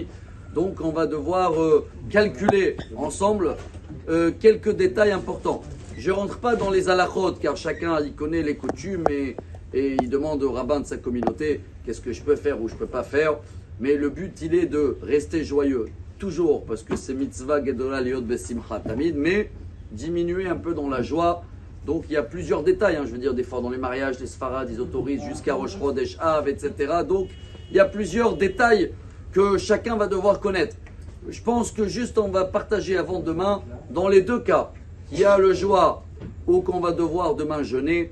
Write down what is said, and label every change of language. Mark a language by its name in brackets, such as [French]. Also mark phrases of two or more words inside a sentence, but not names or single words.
[French] Donc on va devoir calculer ensemble quelques détails importants. Je ne rentre pas dans les halachot car chacun y connaît les coutumes et il demande au rabbin de sa communauté qu'est-ce que je peux faire ou je ne peux pas faire. Mais le but il est de rester joyeux toujours parce que c'est [Hebrew] מצוה גדולה להיות בשמחה תמיד, [French] mais diminuer un peu dans la joie. Donc il y a plusieurs détails, je veux dire des fois dans les mariages, les sfarades, ils autorisent jusqu'à Rosh Chodesh Av, etc. Donc il y a plusieurs détails que chacun va devoir connaître. Je pense que juste on va partager avant demain, dans les deux cas, il y a le joie ou qu'on va devoir demain jeûner.